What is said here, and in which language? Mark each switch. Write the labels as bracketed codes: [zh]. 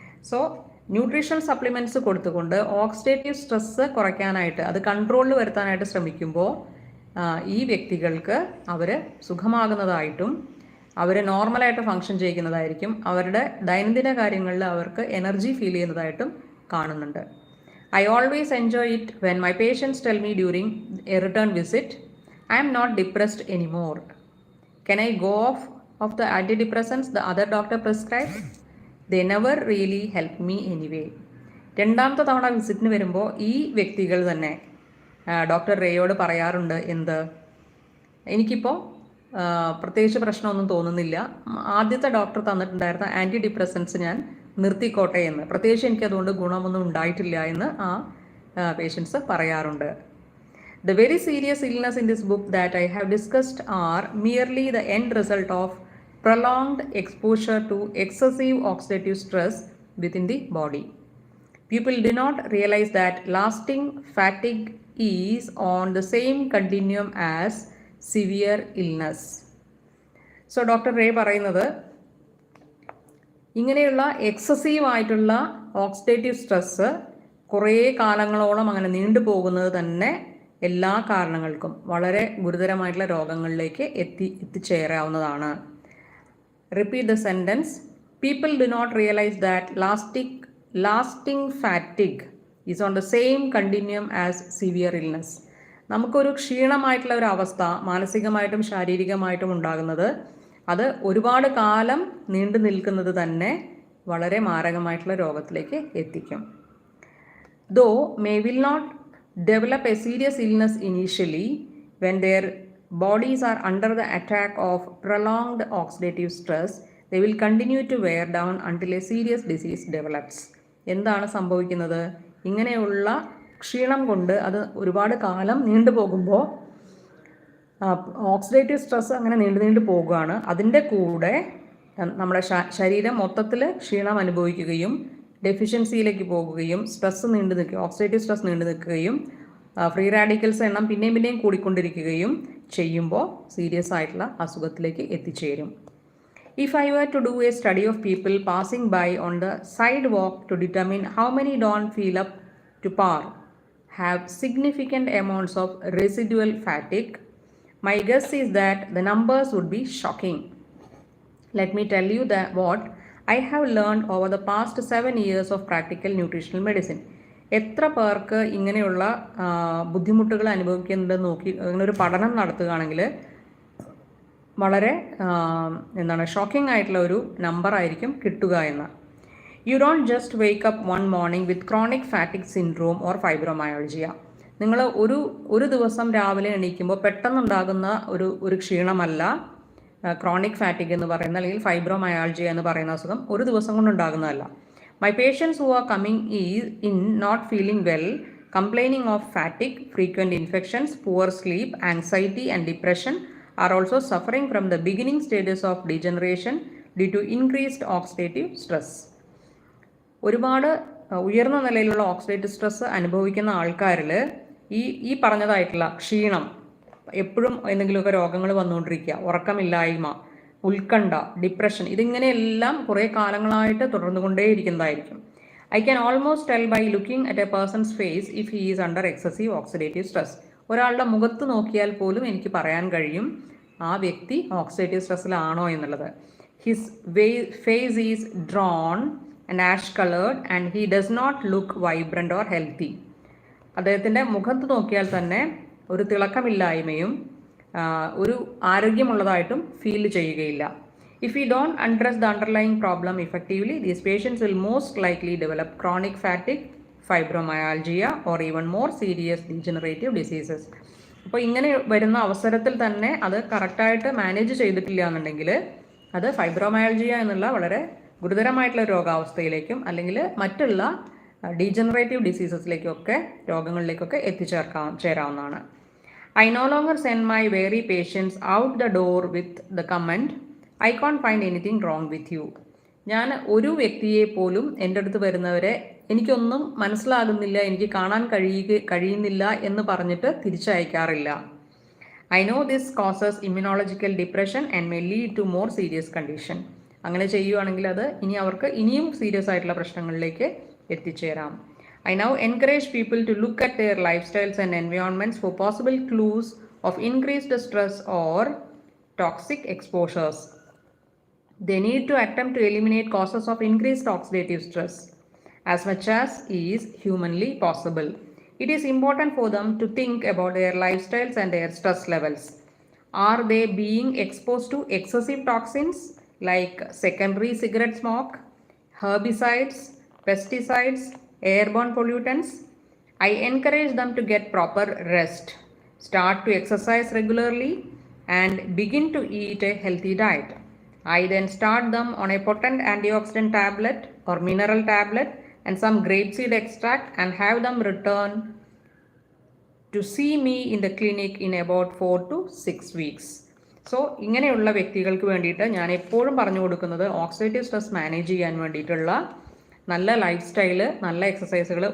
[ml] So, nutritional supplements കൊടുത്തുകൊണ്ട് oxidative stress കുറയ്ക്കാനായിട്ട്, അത് കൺട്രോളിൽ വരുത്താനായിട്ട് ശ്രമിക്കുമ്പോൾ ഈ വ്യക്തികൾക്ക് അവർ സുഖമാകുന്നതായിട്ടും അവർ നോർമലായിട്ട് ഫങ്ഷൻ ചെയ്യുന്നതായിരിക്കും, അവരുടെ ദൈനംദിന കാര്യങ്ങളിൽ അവർക്ക് എനർജി ഫീൽ ചെയ്യുന്നതായിട്ടും കാണുന്നുണ്ട്. [en] I always enjoy it when my patients tell me during a return visit, I am not depressed anymore. Can I go off the antidepressants the other doctor prescribed? They never really help me anyway. [ml] രണ്ടാമത്തെ തവണ വിസിറ്റിന് വരുമ്പോൾ ഈ വ്യക്തികൾ തന്നെ doctor റേയോട് പറയാറുണ്ട്, എന്ത്, എനിക്കിപ്പോൾ പ്രത്യേകിച്ച് പ്രശ്നമൊന്നും തോന്നുന്നില്ല, ആദ്യത്തെ ഡോക്ടർ തന്നിട്ടുണ്ടായിരുന്ന ആൻറ്റി ഡിപ്രസൻസ് ഞാൻ നിർത്തിക്കോട്ടെ എന്ന്, പ്രത്യേകിച്ച് എനിക്കതുകൊണ്ട് ഗുണമൊന്നും ഉണ്ടായിട്ടില്ല എന്ന് ആ പേഷ്യൻസ് പറയാറുണ്ട്. [en] The very serious illness in this book that I have discussed are merely the end result of prolonged exposure to excessive oxidative stress within the body. People do not realize that lasting fatigue is on the same continuum as severe illness. [ml] So doctor ray പറയുന്നത്, ഇങ്ങനെയുള്ള excessive ആയിട്ടുള്ള oxidative stress കുറേ കാലങ്ങളോളം അങ്ങനെ നീണ്ടുപോകുന്നത് തന്നെ എല്ലാ കാരണങ്ങൾക്കും വളരെ ഗുരുതരമായിട്ടുള്ള രോഗങ്ങളിലേക്ക് എത്തിച്ചേരാവുന്നതാണ്. [en] Repeat the sentence. People do not realise that lasting fatigue is on the same continuum as severe illness. [ml] നമുക്കൊരു ക്ഷീണമായിട്ടുള്ള ഒരു അവസ്ഥ മാനസികമായിട്ടും ശാരീരികമായിട്ടും ഉണ്ടാകുന്നത്, അത് ഒരുപാട് കാലം നീണ്ടു നിൽക്കുന്നത് തന്നെ വളരെ മാരകമായിട്ടുള്ള രോഗത്തിലേക്ക് എത്തിക്കും. [en] Though may will not develop a serious illness initially, when their bodies are under the attack of prolonged oxidative stress, they will continue to wear down until a serious disease develops. [ml] എന്താണ് സംഭവിക്കുന്നത്? ഇങ്ങനെയുള്ള ക്ഷീണം കൊണ്ട് അത് ഒരുപാട് കാലം നീണ്ടുപോകുമ്പോൾ ഓക്സിഡേറ്റീവ് സ്ട്രെസ് അങ്ങനെ നീണ്ടു പോകുകയാണ്. അതിൻ്റെ കൂടെ നമ്മുടെ ശരീരം മൊത്തത്തിൽ ക്ഷീണം അനുഭവിക്കുകയും ഡെഫിഷ്യൻസിയിലേക്ക് പോകുകയും ഓക്സിഡേറ്റീവ് സ്ട്രെസ് നീണ്ടു നിൽക്കുകയും ഫ്രീ റാഡിക്കൽസ് എണ്ണം പിന്നെയും കൂടിക്കൊണ്ടിരിക്കുകയും ചെയ്യുമ്പോൾ സീരിയസ് ആയിട്ടുള്ള അസുഖത്തിലേക്ക് എത്തിച്ചേരും. [en] If I were to do a study of people passing by on the sidewalk to determine how many don't feel up to par, have significant amounts of residual fatigue, my guess is that the numbers would be shocking. Let me tell you what I have learned over the past 7 years of practical nutritional medicine. [ml] എത്ര പേർക്ക് ഇങ്ങനെയുള്ള ബുദ്ധിമുട്ടുകൾ അനുഭവിക്കുന്നുണ്ടെന്ന് നോക്കി അങ്ങനൊരു പഠനം നടത്തുകയാണെങ്കിൽ വളരെ shocking ആയിട്ടുള്ള ഒരു നമ്പർ ആയിരിക്കും കിട്ടുക എന്ന്. [en] You don't just wake up one morning with chronic fatigue syndrome or fibromyalgia. [ml] നിങ്ങൾ ഒരു ദിവസം രാവിലെ എണീക്കുമ്പോൾ പെട്ടെന്നുണ്ടാകുന്ന ഒരു ക്ഷീണമല്ല ക്രോണിക് ഫാറ്റിക് എന്ന് പറയുന്ന അല്ലെങ്കിൽ ഫൈബ്രോമയാൾജിയ എന്ന് പറയുന്ന അസുഖം ഒരു ദിവസം കൊണ്ടുണ്ടാകുന്നതല്ല. [en] My patients who are coming in not feeling well, complaining of fatigue, frequent infections, poor sleep, anxiety and depression are also suffering from the beginning stages of degeneration due to increased oxidative stress. [ml] ഒരുപാട് ഉയർന്ന നിലയിലുള്ള oxidative stress അനുഭവിക്കുന്ന ആൾക്കാരിൽ ഈ പറഞ്ഞതായിട്ടുള്ള ക്ഷീണം, എപ്പോഴും എന്തെങ്കിലുമൊക്കെ രോഗങ്ങൾ വന്നുകൊണ്ടിരിക്കുക, ഉറക്കമില്ലായ്മ, ഉത്കണ്ഠ, ഡിപ്രഷൻ, ഇതിങ്ങനെയെല്ലാം കുറേ കാലങ്ങളായിട്ട് തുടർന്നുകൊണ്ടേയിരിക്കുന്നതായിരിക്കും. [en] I can almost tell by looking at a person's face if he is under excessive oxidative stress. [ml] ഒരാളുടെ മുഖത്ത് നോക്കിയാൽ പോലും എനിക്ക് പറയാൻ കഴിയും ആ വ്യക്തി ഓക്സിഡേറ്റീവ് സ്ട്രെസ്സിലാണോ എന്നുള്ളത്. [en] His face is drawn and ash coloured and he does not look vibrant or healthy. [ml] അദ്ദേഹത്തിൻ്റെ മുഖത്ത് നോക്കിയാൽ തന്നെ ഒരു തിളക്കമില്ലായ്മയും ഒരു ആരോഗ്യമുള്ളതായിട്ടും ഫീൽ ചെയ്യുകയില്ല. [en] If we don't address the underlying problem effectively, these patients will most likely develop chronic fatigue, fibromyalgia or even more serious degenerative diseases. [ml] അപ്പോൾ ഇങ്ങനെ വരുന്ന അവസരത്തിൽ തന്നെ അത് കറക്റ്റായിട്ട് മാനേജ് ചെയ്തിട്ടില്ല എന്നുണ്ടെങ്കിൽ അത് ഫൈബ്രോമയാൾജിയ എന്നുള്ള വളരെ ഗുരുതരമായിട്ടുള്ള രോഗാവസ്ഥയിലേക്കും അല്ലെങ്കിൽ മറ്റുള്ള degenerative ഡിസീസസിലേക്കൊക്കെ രോഗങ്ങളിലേക്കൊക്കെ ചേരാവുന്നതാണ്. [en] I no longer send my weary patients out the door with the comment, I can't find anything wrong with you. [ml] ഞാൻ ഒരു വ്യക്തിയെ പോലും എൻ്റെ അടുത്ത് വരുന്നവരെ എനിക്കൊന്നും മനസ്സിലാകുന്നില്ല, എനിക്ക് കാണാൻ കഴിയുന്നില്ല എന്ന് പറഞ്ഞിട്ട് തിരിച്ചയക്കാറില്ല. [en] I know this causes immunological depression and may lead to more serious condition. [ml] അങ്ങനെ ചെയ്യുവാണെങ്കിൽ അത് അവർക്ക് ഇനിയും സീരിയസ് ആയിട്ടുള്ള പ്രശ്നങ്ങളിലേക്ക് എത്തിച്ചേരാം. [en] I now encourage people to look at their lifestyles and environments for possible clues of increased stress or toxic exposures. They need to attempt to eliminate causes of increased oxidative stress as much as is humanly possible. It is important for them to think about their lifestyles and their stress levels. Are they being exposed to excessive toxins like secondary cigarette smoke, herbicides, pesticides, airborne pollutants? I encourage them to get proper rest, start to exercise regularly, and begin to eat a healthy diet. I then start them on a potent antioxidant tablet or mineral tablet and some grapeseed extract and have them return to see me in the clinic in about 4 to 6 weeks. [ml] So ഇങ്ങനെയുള്ള വ്യക്തികൾക്ക് വേണ്ടിയിട്ട് ഞാൻ എപ്പോഴും പറഞ്ഞു കൊടുക്കുന്നത് oxidative stress manage ചെയ്യാൻ വേണ്ടിയിട്ടുള്ള നല്ല ലൈഫ് സ്റ്റൈല്, നല്ല എക്സസൈസുകൾ.